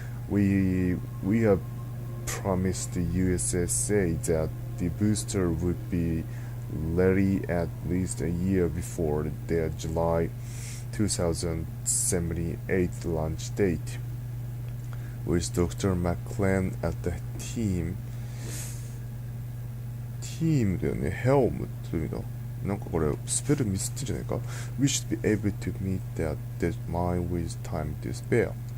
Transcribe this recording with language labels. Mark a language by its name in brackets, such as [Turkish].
[English] We have promised the USSA that the booster would be ready at least a year before their July 2078 launch date. With Dr. McLean at the team [Japanese] だよね。 helm というの。なんかこれスペルミスってんじゃないか。 [English] We should be able to meet that deadline with time to spare.